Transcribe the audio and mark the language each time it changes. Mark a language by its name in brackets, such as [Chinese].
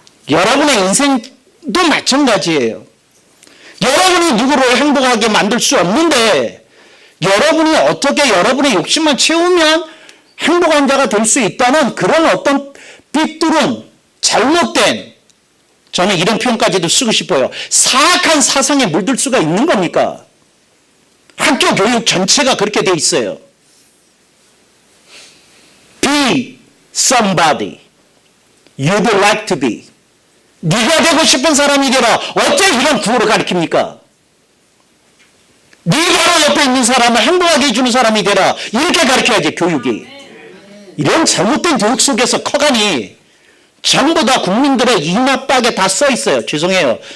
[Korean] 여러분의 인생도 마찬가지예요. 여러분이 누구를 행복하게 만들 수 없는데 여러분이 어떻게 여러분의 욕심만 채우면 행복한 자가 될 수 있다는 그런 어떤 삐뚤은 잘못된, 저는 이런 표현까지도 쓰고 싶어요. 사악한 사상에 물들 수가 있는 겁니까? 학교 교육 전체가 그렇게 돼 있어요. [English] Be somebody you'd like to be. [Korean] 네가 되고 싶은 사람이 되라. 어째 이런 구호를 가르칩니까? 네 바로 옆에 있는 사람을 행복하게 해주는 사람이 되라. 이렇게 가르쳐야지, 교육이. 이런 잘못된 교육 속에서 커가니 전부 다 국민들의 이마박에 다 써 있어요. 죄송해요.